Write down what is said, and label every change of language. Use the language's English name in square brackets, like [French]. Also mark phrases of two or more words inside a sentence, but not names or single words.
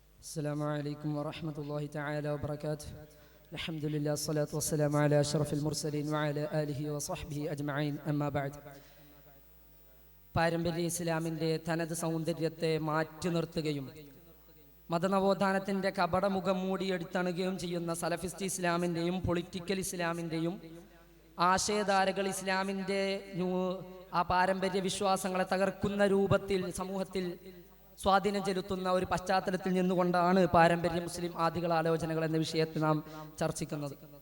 [Arabic] السلام عليكم ورحمة الله تعالى وبركاته. الحمد لله الصلاة والسلام على أشرف المرسلين وعلى آله وصحبه أجمعين. أما بعد. [Malayalam] പാരമ്പര്യ ഇസ്ലാമിൻ്റെ തനത് സൗന്ദര്യത്തെ മാറ്റി നിർത്തുകയും മതനവോത്ഥാനത്തിൻ്റെ കപടമുഖം മൂടിയെടുത്തണുകയും ചെയ്യുന്ന സലഫിസ്റ്റ് ഇസ്ലാമിൻ്റെയും പൊളിറ്റിക്കൽ ഇസ്ലാമിൻ്റെയും ആശയധാരകൾ ഇസ്ലാമിൻ്റെ ആ പാരമ്പര്യ വിശ്വാസങ്ങളെ തകർക്കുന്ന രൂപത്തിൽ സമൂഹത്തിൽ സ്വാധീനം ചെലുത്തുന്ന ഒരു പശ്ചാത്തലത്തിൽ നിന്നുകൊണ്ടാണ് പാരമ്പര്യ മുസ്ലിം ആദികൾ ആലോചനകൾ എന്ന വിഷയത്തെ നാം ചർച്ചിക്കുന്നത്.